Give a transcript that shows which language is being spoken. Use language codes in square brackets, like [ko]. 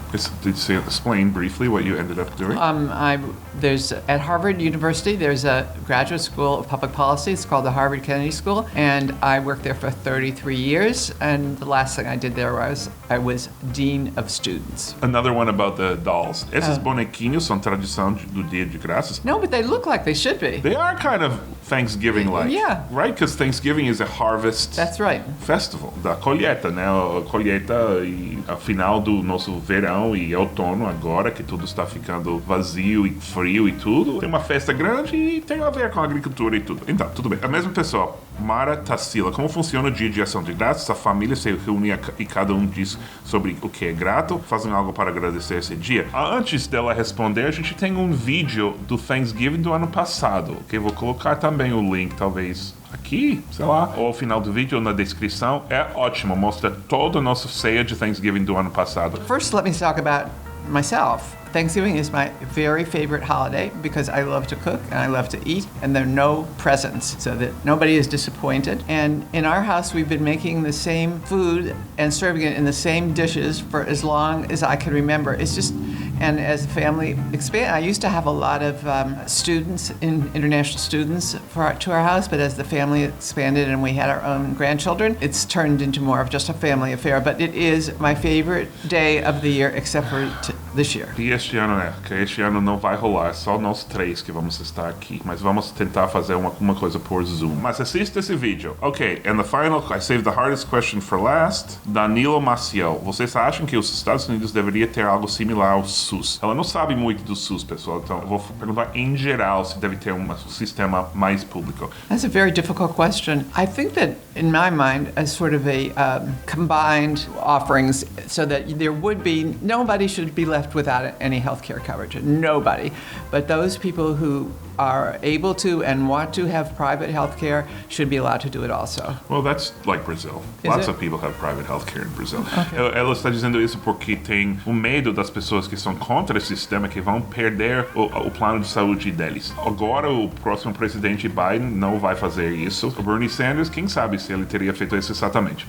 [en] Did you explain briefly what you ended up doing? There's at Harvard University, there's a graduate school of public policy. It's called the Harvard Kennedy School, and I worked there for 33 years. And the last thing I did there was I was dean of students. Another one about the dolls. [pt] Esses bonequinhos são tradição do Dia de Graças. [en] No, but they look like they should be. They are kind of Thanksgiving-like. Yeah. Right? Because Thanksgiving is a harvest That's right. [pt] festival. Da colheita, né? A colheita e a final do nosso verão e outono agora, que tudo está ficando vazio e frio e tudo. Tem uma festa grande e tem a ver com a agricultura e tudo. Então, tudo bem. A mesma pessoa, Mara Tassila. Como funciona o dia de ação de graças? A família se reúne e cada um diz sobre o que é grato, fazem algo para agradecer esse dia. Antes dela responder, a gente tem um vídeo do Thanksgiving do ano passado, que eu vou colocar também o link, talvez aqui, sei lá, ou ao final do vídeo ou na descrição. É ótimo, mostra toda a nossa ceia de Thanksgiving do ano passado. [en] First, let me talk about myself. Thanksgiving is my very favorite holiday because I love to cook and I love to eat, and there are no presents so that nobody is disappointed. And in our house, we've been making the same food and serving it in the same dishes for as long as I can remember. It's just, and as the family expanded, I used to have a lot of students, international students to our house, but as the family expanded and we had our own grandchildren, it's turned into more of just a family affair. But it is my favorite day of the year except for this year. [pt] E este ano, né? Que este ano não vai rolar, é só nós três que vamos estar aqui. Mas vamos tentar fazer uma coisa por Zoom. Mas assista esse vídeo. [en] Ok, and the final, I saved the hardest question for last. Danilo Maciel. [pt] Vocês acham que os Estados Unidos deveriam ter algo similar ao SUS? Ela não sabe muito do SUS, pessoal, então eu vou perguntar em geral se deve ter um sistema mais público. [en] That's a very difficult question. I think that, in my mind, as sort of a combined offerings so that there would be, nobody should be left without any health care coverage. Nobody. But those people who are able to and want to have private health care should be allowed to do it also. Well, that's like Brazil. Is Lots it? of people have private health care in Brazil. Okay. [pt] Ela está dizendo isso porque tem o medo das pessoas que são contra esse sistema que vão perder o plano de saúde deles. Agora, o próximo presidente Biden não vai fazer isso. O Bernie Sanders, quem sabe se ele teria feito isso exatamente.